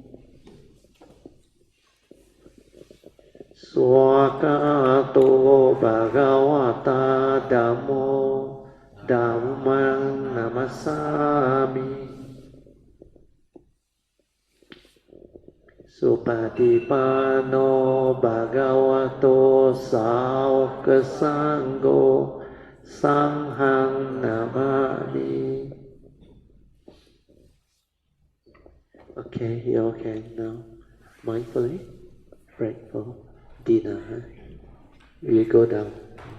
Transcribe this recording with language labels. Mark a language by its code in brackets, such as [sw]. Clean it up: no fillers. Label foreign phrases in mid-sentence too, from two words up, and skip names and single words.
[pi] Swakato Bhagavata Dhammo Dhammang Namasami Supatipano Bhagavato Sāvaka Sangho Sanghang Namami. [en] Okay, you can now mindfully break for dinner. We go down.